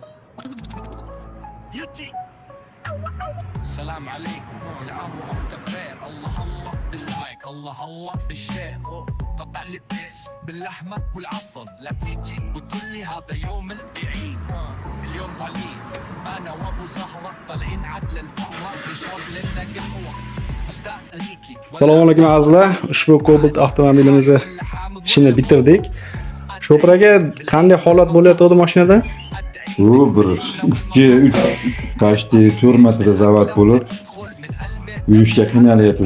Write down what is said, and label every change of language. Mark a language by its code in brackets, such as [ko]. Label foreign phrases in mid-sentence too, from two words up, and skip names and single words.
[ar] السلام عليكم كل عام وانت بخير. الله الله باللايك، الله الله بالشير، قطع لي الديس باللحمه والعظم، لا تيجي وتقول لي هذا يوم العيد. اليوم طالعين انا وابو زهره، طالعين عدل الفقره نشرب لنا قهوه. السلام عليكم [uz] azizlar. Ushbu Cobalt avtomobilimizni ishini bitirdik. Sho'pir aka, qanday holat bo'layotdi mashinada? Bu bir 2-3 kashti 4 metrda zavat bo'lib, yurishga qiynalyapti.